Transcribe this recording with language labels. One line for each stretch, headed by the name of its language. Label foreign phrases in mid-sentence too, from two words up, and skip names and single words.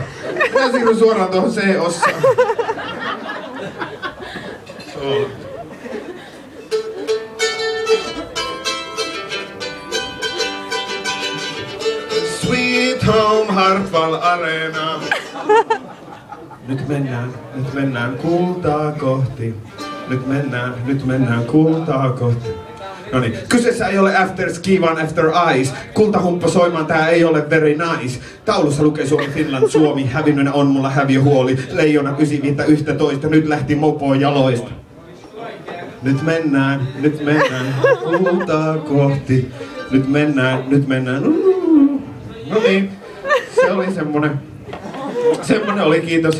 Finnish: Mä siirryn suoraan tuohon C-ossaan.
English: Sweet Home
Finnish: Hartwall Arena. Nyt mennään kultaa kohti. Nyt mennään kultaa kohti. Noniin, kyseessä ei ole
English: after ski,
Finnish: vaan
English: after ice.
Finnish: Kultahumppa soimaan, tää ei ole
English: very nice.
Finnish: Taulussa lukee Suomi, Finland, Suomi. Hävinnönä on mulla häviöhuoli. Leijona 9.11, nyt lähti mopo jaloista. Nyt mennään kultaa kohti. Nyt mennään. No niin, se oli semmonen oli, kiitos.